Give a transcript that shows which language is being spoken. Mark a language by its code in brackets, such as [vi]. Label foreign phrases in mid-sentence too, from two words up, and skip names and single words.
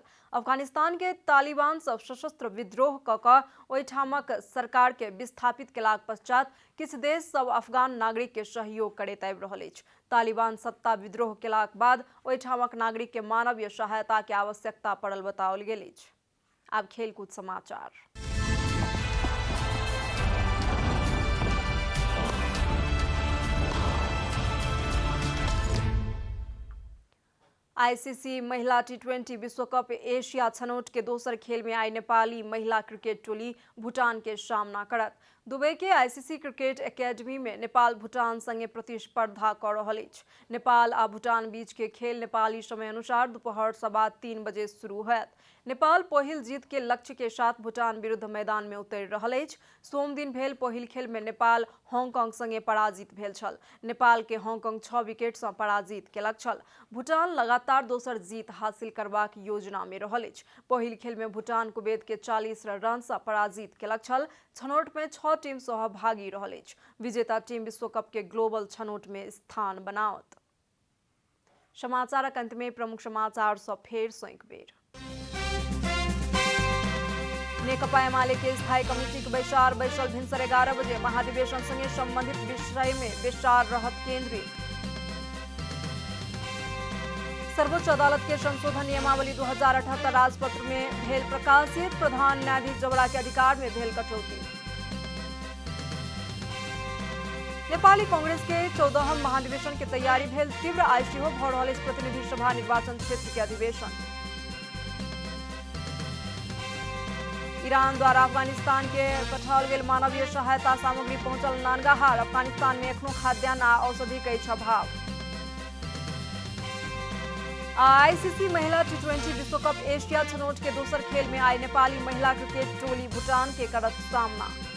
[mai] अफगानिस्तान के तालिबान सब सशस्त्र विद्रोह कऽ कऽ ओहिठामक सरकार के विस्थापित केलाक पश्चात किछु देश सब अफगान नागरिक के सहयोग करैत आबि रहल अछि। तालिबान सत्ता विद्रोह केलाक बाद ओहिठामक नागरिक के मानवीय सहायता के आवश्यकता पड़ल बताओल गेल अछि। अब खेलकूद समाचार। आईसीसी महिला टी20 विश्व कप एशिया छनौट के दोसर खेल में आई नेपाली महिला क्रिकेट टोली भूटान के सामना करत। दुबई के आईसीसी क्रिकेट एकेडमी में नेपाल भूटान संगे प्रतिस्पर्धा कर रहल अछि। नेपाल आ भूटान बीच के खेल नेपाली समय अनुसार दोपहर 3:15 बजे शुरू होयत। नेपाल पहिल जीत के लक्ष्य के साथ भूटान विरुद्ध मैदान में उतरि रहल अछि। सोम दिन भेल पहिल खेल में नेपाल हांगकांग संगे पराजित भेल छल। नेपाल के हांगकांग 6 विकेट सँ पराजित केलक छल। भूटान लगातार दोसर जीत हासिल करबाक योजना में रहल अछि। पहिल खेल में भूटान कुवैत के 40 रन सँ पराजित केलक छल। छनौट में 6 टीम सहभागी रहल अछि। विजेता टीम विश्व कप के ग्लोबल छनौट में स्थान बनाओत। समाचारक अंत में प्रमुख समाचार सब फेर सँ एक बेर। नेकपा एमाले के स्थायी कमिटी के बैसार बैसल भिनसर 11 बजे महाधिवेशन संगे संबंधित विषय में विचार रहत केंद्रित। सर्वोच्च अदालत के संशोधन नियमावली 2078 राजपत्र में भेल प्रकाशित। प्रधान न्यायाधीश जबरा के अधिकार में भेल कटौती। नेपाली कांग्रेस के 14हम महाधिवेशन के तैयारी भेल तीव्र। आई सेहो भऽ रहल अछि प्रतिनिधि सभा निर्वाचन क्षेत्र के अधिवेशन। ईरान द्वारा अफगानिस्तान के पठाओल गेल मानवीय सहायता सामग्री पहुंचल नानगाहार। अफगानिस्तान में एखनो खाद्यान्न आ औषधि के अछि अभाव। आईसीसी महिला टी20 विश्व कप एशिया छनौट के दोसर खेल में आई नेपाली महिला क्रिकेट टोली भूटान के करत सामना।